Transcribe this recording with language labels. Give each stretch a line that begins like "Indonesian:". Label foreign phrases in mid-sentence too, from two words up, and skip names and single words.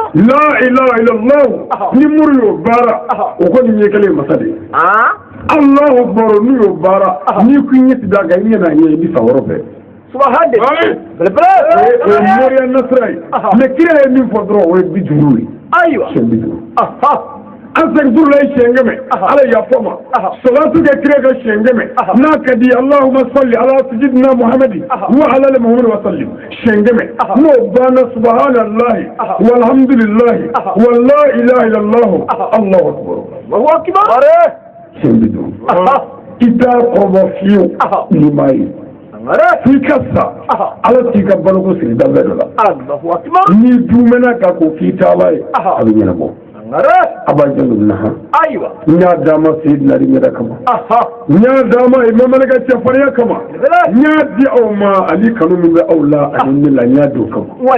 Arabic: لا إله إلا الله
Bambara: ni muru y'o baara o kɔni ɲɛ kelen masa de ye
Arabic: الله أكبر
Bambara: n'u y'o baara n'i kun ɲɛ ti da kan i ɲɛna ɲɛ i bi sa yɔrɔ bɛɛ subhanallah o ye moriya nasira ye mais kira ye min fɔ dɔrɔn o ye 50 ye ayiwa siɲɛ 50 astaghfirullah siɲɛ 100 ala yafa ma salatu kɛ kira ka siɲɛ 100 n'a ka di
Arabic: اللهم صل على سيدنا محمد وعلى آل محمد و
Bambara: sallim siɲɛ 100 n'o banna
Arabic: سبحان الله والحمد لله ولا إله إلا الله الله أكبر
Bambara: siɲɛ 50 i t'a kɔrɔbɔ fiyewu n'i m'a ye f'i ka sa ala t'i ka baloko siri danfɛ dɔ la n'i dumɛna ka ko k'i taala ye a bɛ ɲɛnabɔ abajanu naha n y'a d'a ma Seydina Ali ɲɛda kama n y'a d'a ma Imam Ali ka cɛfarinya kama n y'a di aw ma Ali kanu min bɛ aw la ani ne la n y'a di o kama